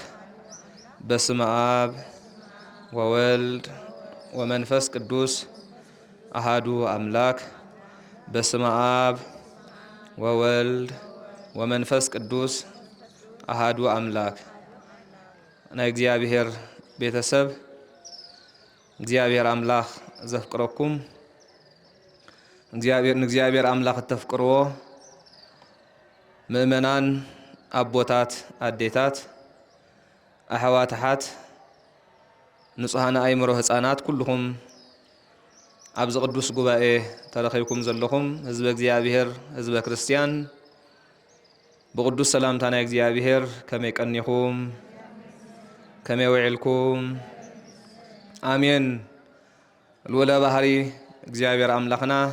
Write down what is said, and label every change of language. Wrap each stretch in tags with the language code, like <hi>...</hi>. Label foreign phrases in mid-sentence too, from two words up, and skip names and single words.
<gez>በስመ አብ ወወልድ ወመንፈስ ቅዱስ አሃዱ አምላክ። በስመ አብ ወወልድ ወመንፈስ ቅዱስ አሃዱ አምላክ።</gez> <ti>ናይ እግዚአብሔር ቤተሰብ እግዚአብሔር አምላክ ዘፍቅረኩም እግዚአብሔር አምላክ ተፍቅርዎ ምእመናን አቦታት አዴታት አሕዋትሓት ንጹሃን አእምሮ ህፃናት ኩልኩም ኣብዚ ቅዱስ ጉባኤ ተረኺብኩም ዘለኹም ህዝበ እግዚአብሔር ህዝበ ክርስቲያን ብቅዱስ ሰላምታ ናይ እግዚአብሔር ከመይ ቀኒኹም ከመይ ውዒልኩም አሜን። ልወለ ባህሪ እግዚአብሔር አምላኽና</ti>